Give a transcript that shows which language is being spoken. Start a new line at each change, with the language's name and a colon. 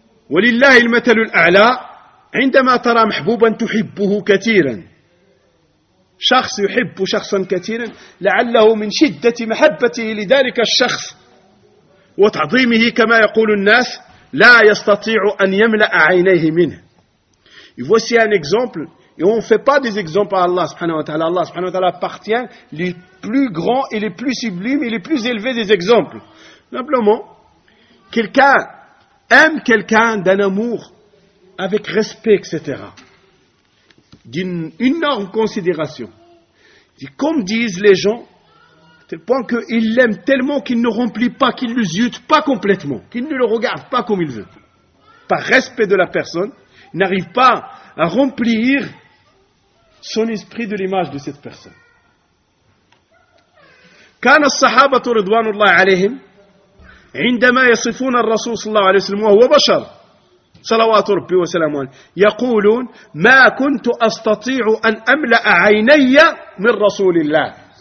Arabic: ولله المثل الأعلى عندما ترى محبوبا تحبه كثيرا شخص يحب شخصا كثيرا لعله من شدة محبته لذلك الشخص وتعظيمه كما يقول الناس لا يستطيع أن يملأ عينيه منه.
French: Et voici un exemple, et on ne fait pas des exemples à Allah subhanahu wa ta'ala. Allah subhanahu wa ta'ala appartient les plus grands et les plus sublimes et les plus élevés des exemples. Simplement, quelqu'un aime quelqu'un d'un amour avec respect, etc. D'une énorme considération. Comme disent les gens, à tel point qu'il l'aime tellement qu'il ne remplit pas, qu'il ne l'usute pas complètement, qu'il ne le regarde pas comme il veut. Par respect de la personne, il n'arrive pas à remplir son esprit de l'image de cette personne. Quand les sahaba ridwanullah alayhim,
Arabic: عندما يصفون الرسول صلى الله عليه وسلم وهو بشر صلوات ربي وسلامه عليه يقولون ما كنت أستطيع أن أملأ عيني من رسول الله